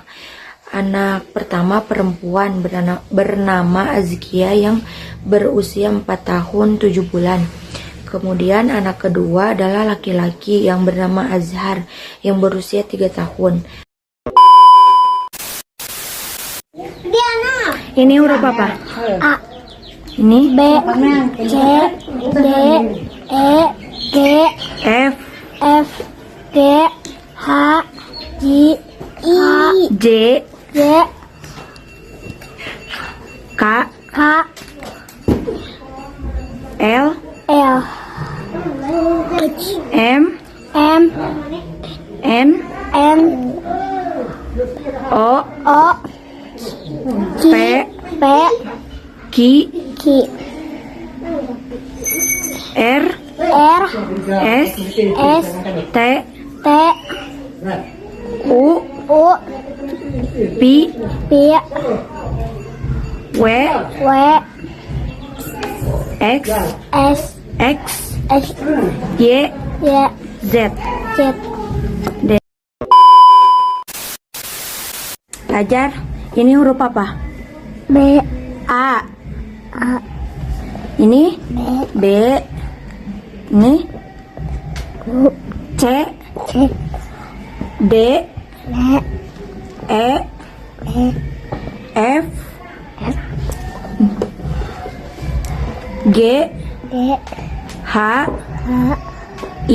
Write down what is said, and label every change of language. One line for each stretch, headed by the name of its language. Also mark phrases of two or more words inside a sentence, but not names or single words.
Indonesian: Anak pertama perempuan bernama Azkia yang berusia 4 tahun 7 bulan. Kemudian anak kedua adalah laki-laki yang bernama Azhar yang berusia 3 tahun. Ini huruf apa? A. Ini B, C, D, E, G, F, G, H, I, J, J, K, K, L, L, M, M, N, N, O, O, P, P, Q, Q, R, R, S, S, T, T, U, U, P, P, W, W, X, S, X, S, Y, Y, Z. Z. Belajar. Ini huruf apa? B, A. A, Ini B, B. Ini U, C, C, D, D, E, E, F, G, D, H, H, I,